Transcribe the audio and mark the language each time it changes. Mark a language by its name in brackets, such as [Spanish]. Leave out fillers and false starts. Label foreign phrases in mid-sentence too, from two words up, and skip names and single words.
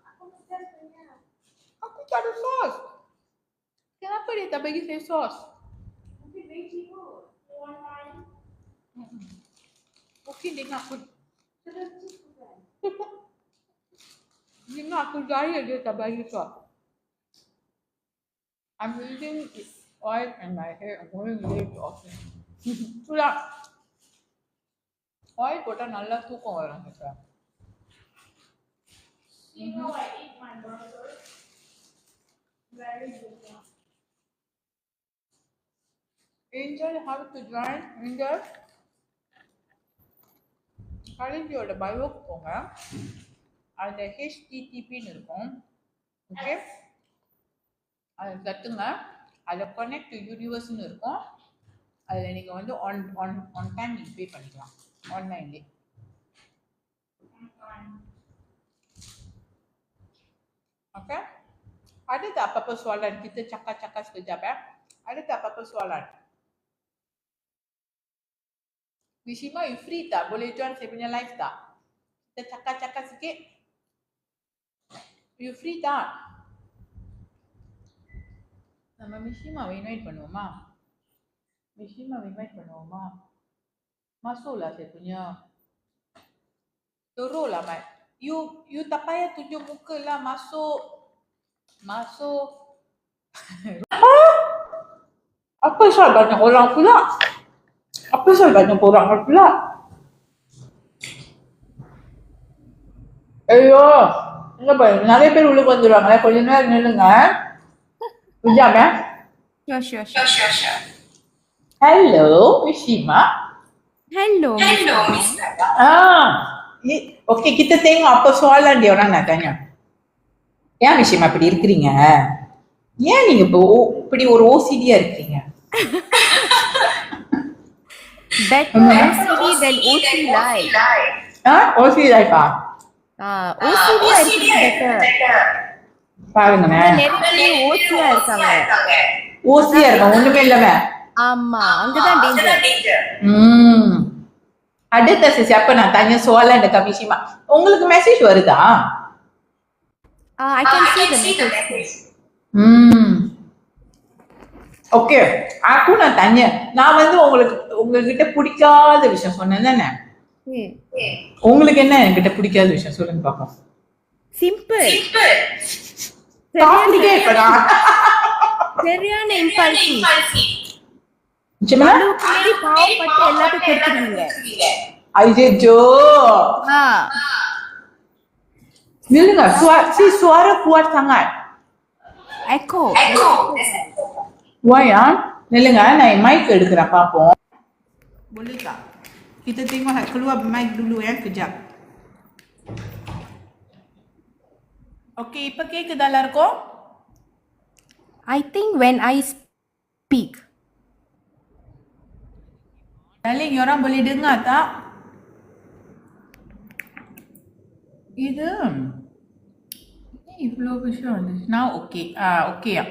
[Malay] Aku tak ada sos. Kenapa dia tak bagi saya sos? Mungkin dia nak aku dia nak aku gaya dia tak bagi sos. [English] I'm using oil in my hair. I'm going to leave it off. [Tamil] Itulah. Oil போட்டா நல்லா தூக்கம் வரும் எனக்கு. [English] You know I eat my burger. Very good. Angel have to join in the [Tamil] காலேஜோட பயோக்கு போங்க. அதில் ஹெச்டிடிபின்னு இருக்கும். ஓகே, அதை தட்டுங்க. அதில் [English] connect to universe-னு [Tamil] இருக்கும். அதில் நீங்கள் வந்து [English] on time [Tamil] நீங்கள் பே பண்ணிக்கலாம் ஆன்லைன்லேயே. [Malay] Oke, ada tak apa-apa soalan? Kita cakap-cakap sekejap ya. Ada tak apa-apa soalan? Mishima, [English] you free [Malay] tak? Boleh join saya punya live tak? Kita cakap-cakap sikit. [English] You free [Malay] tak? [Tamil] Nama Mishima invite பண்ணுவோமா? Mishima invite பண்ணுவோமா? [Malay] Masuklah saya punya. Suruhlah Mat. You tak payah tunjuk muka lah. Masuk. Apa soal banyak orang pula? [Tamil] ஐயோ, என்ன பண்ணு, நிறைய பேர் உள்ள வந்துடுவாங்களே, கொஞ்ச நேரம் நில்லுங்க. [Malay] Kejap ya. [English] Sure. Hello, Mishima. Hello. [Malay] Okey, kita tengok apa soalan dia orang nak tanya. [Tamil] ஏன் Mishima இப்படி இருக்கிறீங்க? ஏன் நீங்க இப்படி ஒரு OCD-யா இருக்கீங்க? [English] Better OCD than OC life. [Tamil] OCD life-ஆ? [English] OCD better. [Tamil] பாருங்கண்ணே. நிறைய OC-யா இருக்காங்க. OC-யா இருக்காங்க, ஒண்ணுமே இல்லாம. ஆமா, அங்கதான் டேஞ்சர். [Malay] அடுத்த siapa nak tanya soalan dekat Mishima. [Tamil] உங்களுக்கு மெசேஜ் வருதா? [English] I can see the message. [Tamil] ஓகே, [Malay] aku nak tanya. [Tamil] நான் வந்து உங்ககிட்ட பிடிக்காத விஷயம் சொன்னேன் தானே? உங்களுக்கு என்ன என்கிட்ட பிடிக்காத விஷயம் சொல்லுங்க பாப்போம். சிம்பிள். சரியான இம்பல்சிவ். நிச்சயமா மாதிரி பாவப்பட்டு எல்லாத்தையும் கொடுத்துருவீங்க. ஐயோ, நில்லுங்க. [Malay] suara kuat sangat. [English] Echo. [Tamil] Why நில்லுங்க, நான் மைக் எடுக்கிறேன் பாப்போம். [Malay] Boleh tak? Kita tengok keluar mic dulu ya, kejap. Okey, [Tamil] இப்ப கேக்குதா எல்லாருக்கும்? [English] I think when I speak. Darling, [Malay] orang boleh dengar tak? [English] Ini flow vision. Now okay. Okay ya.